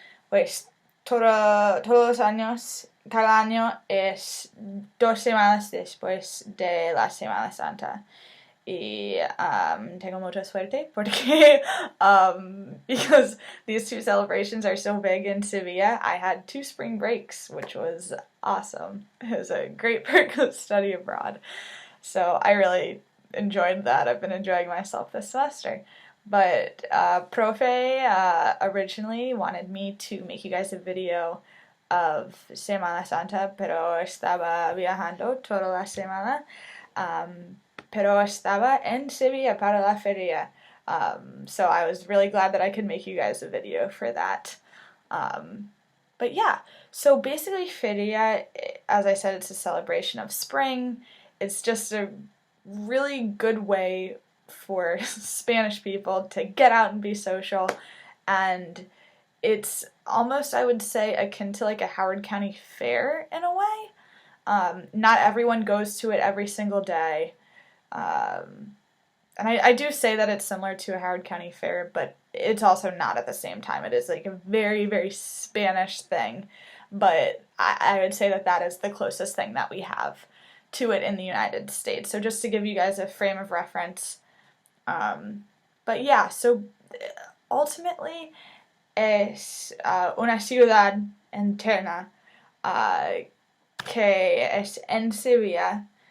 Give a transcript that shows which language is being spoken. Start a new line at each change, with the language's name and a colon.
Spanish: Pues todos los años, cada año es 2 semanas después de la Semana Santa. Y tengo mucha suerte porque
English: because these 2 celebrations are so big in Sevilla, I had 2 spring breaks, which was awesome. It was a great perk of study abroad. So I really enjoyed that. I've been enjoying myself this semester. But Profe originally wanted me to make you guys a video of Semana Santa,
Spanish: pero estaba viajando toda la semana. Pero estaba en Sevilla para la feria.
English: So I was really glad that I could make you guys a video for that. But yeah, so basically Feria, as I said, it's a celebration of spring. It's just a really good way for Spanish people to get out and be social, and it's almost, I would say, akin to like a Howard County fair in a way. Not everyone goes to it every single day. And I do say that it's similar to a Howard County fair, but it's also not at the same time. It is like a very, very Spanish thing, but I would say that that is the closest thing that we have to it in the United States. So just to give you guys a frame of reference. But yeah, so ultimately
Spanish: es una ciudad entera que es en Sevilla.